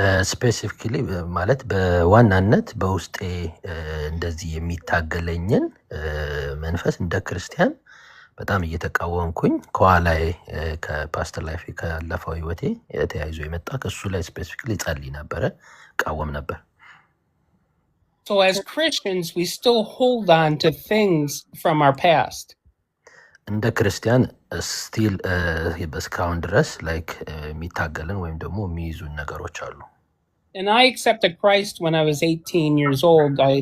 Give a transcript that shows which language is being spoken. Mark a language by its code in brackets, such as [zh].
[am] ስፔሲፊካሊ ማለት በዋናነት በውስጤ እንደዚህ የሚታገለኝን መንፈስ እንደ ክርስቲያን በጣም እየተቃወምኩኝ ከኋላዬ ከፓስተር ላይፍ ካለፈው ህይወቴ የተያይዞ የመጣ ከሱ ላይ ስፔሲፊካሊ ጸልይ ነበረ፣ ቃወም ነበር። [en] So as Christians, we still hold on to things from our past. [am] እንደ ክርስቲያን ስቲል እስካሁን ድረስ ላይክ የሚታገልን ወይም ደግሞ የሚይዙን ነገሮች አሉ። [en] And I accepted Christ when I was 18 years old.